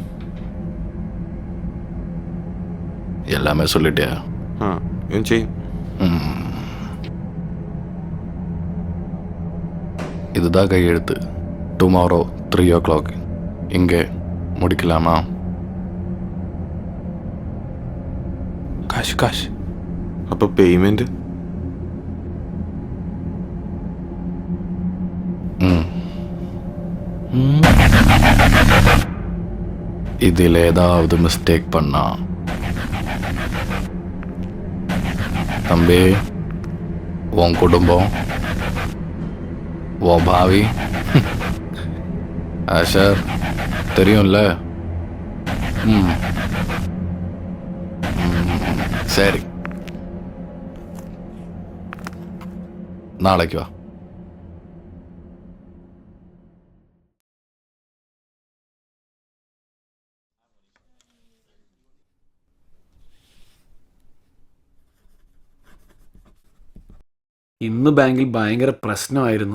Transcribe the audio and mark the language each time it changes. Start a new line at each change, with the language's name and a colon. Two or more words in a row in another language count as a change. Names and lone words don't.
Tamil: எல்லாமே சொல்லிட்டியா? இவன் செய்யும். இதுதான் கையெழுத்து.
English: tomorrow 3 o'clock
Tamil: இங்கே முடிக்கலாமா?
Malayalam: കാശ്. അപ്പൊ പേയ്മെന്റ്?
Tamil: இதில் ஏதாவது மிஸ்டேக் பண்ணா தம்பி, உன் குடும்பம், உன் பாவி ஆஷர் தெரியும்ல? சரி, நாளைக்கு வா.
Malayalam: ഇന്ന് ബാങ്കിൽ ഭയങ്കര പ്രശ്നമായിരുന്നു.